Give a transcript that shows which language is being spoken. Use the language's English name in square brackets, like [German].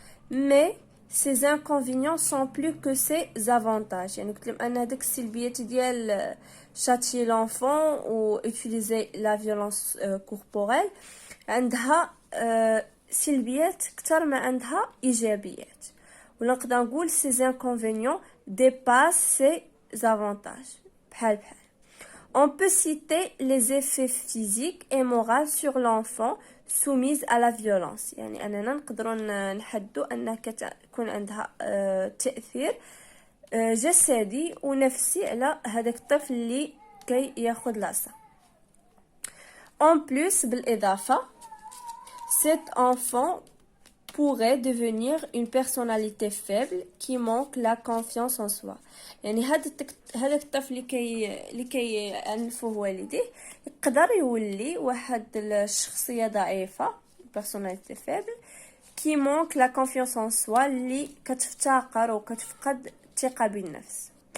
[French] mais ces inconvénients sont plus que ces avantages. [Arabic] يعني قلت لهم ان هذيك السلبيات ديال [French] châtier l'enfant ou utiliser la violence corporelle [Arabic] عندها سلبيات اكثر ما عندها ايجابيات. ولا نقدر نقول [French] ces inconvénients dépassent ces avantages. بحال on peut citer les effets physiques et moraux sur l'enfant soumise à la violence. [Arabic] يعني أننا نقدروا نحدوا أنها كتكون عندها تأثير جسدي ونفسي على هذاك الطفل اللي كي ياخذ العصا. [French] en plus بالإضافة cet enfant pourrait devenir une personnalité faible qui manque la confiance en soi. [Arabic] يعني هذاك الطفل اللي كيعنفوه والديه يقدر يولي واحد الشخصيه ضعيفه [French] personnalité faible qui manque la confiance en soi [Arabic] اللي كتفتقر وكتفقد الثقه بالنفس.